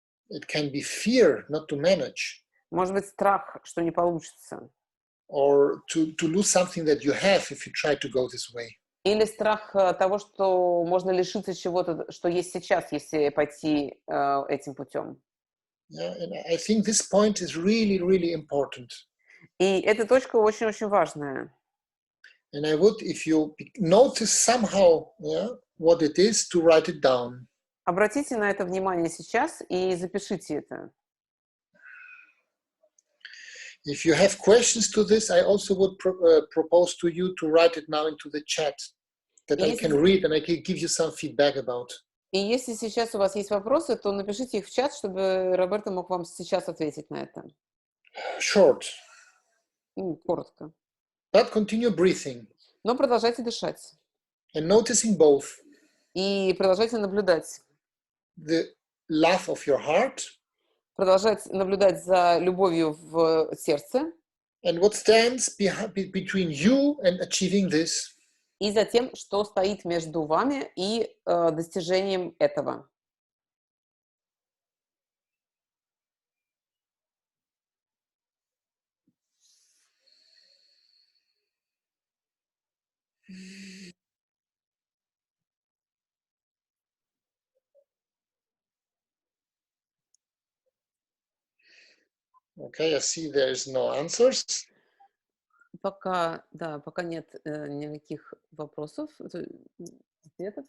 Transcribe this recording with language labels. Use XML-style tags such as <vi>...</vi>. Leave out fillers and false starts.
<en>It can be fear not to manage.</en> <ru>Может быть страх, что не получится.</ru> <en>Or to lose something that you have if you try to go this way.</en> <ru>Или страх того, что можно лишиться чего-то, что есть сейчас, если пойти этим путем.</ru> <en>Yeah, and I think this point is really, really important.</en> <ru>И эта точка очень-очень важная.</ru> <en>And I would, if you notice somehow what it is, to write it down.</en> <ru>Обратите на это внимание сейчас и запишите это.</ru> <en>If you have questions to this, I also would propose to you to write it now into the chat, that I can read and I can give you some feedback about.</en> <ru>И если сейчас у вас есть вопросы, то напишите их в чат, чтобы Роберто мог вам сейчас ответить на это.</ru> <en>Short.</en> <ru>Коротко.</ru> <en>But continue breathing.</en> <ru>Но продолжайте дышать.</ru> <en>And noticing both.</en> <ru>И продолжайте наблюдать.</ru> <en>The love of your heart.</en> <ru>продолжать наблюдать за любовью в сердце</ru> <en>and what stands between you and achieving this.</en> <ru>и за тем, что стоит между вами и достижением этого.</ru> <en>Okay, I see there's no answers.</en> <ru>Пока нет никаких вопросов, ответов.</ru>